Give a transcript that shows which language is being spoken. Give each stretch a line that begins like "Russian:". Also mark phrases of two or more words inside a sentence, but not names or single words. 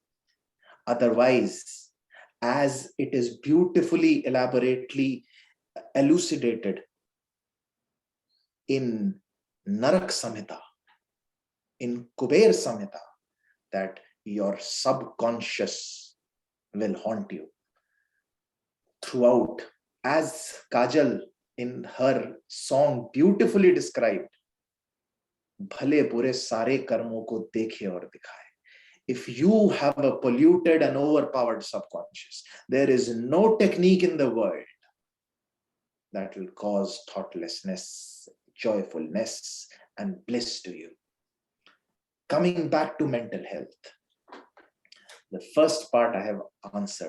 English: Otherwise, as it is beautifully, elaborately elucidated in Narak Samhita, in Kuber Samhita, that your subconscious will haunt you throughout, as Kajal in her song beautifully described,
Hindi: भले बुरे सारे कर्मों को देखे और दिखाए.
English: If you have a polluted and overpowered subconscious, there is no technique in the world that will cause thoughtlessness, joyfulness, and bliss to you. Coming back to mental health, the first part I have answered.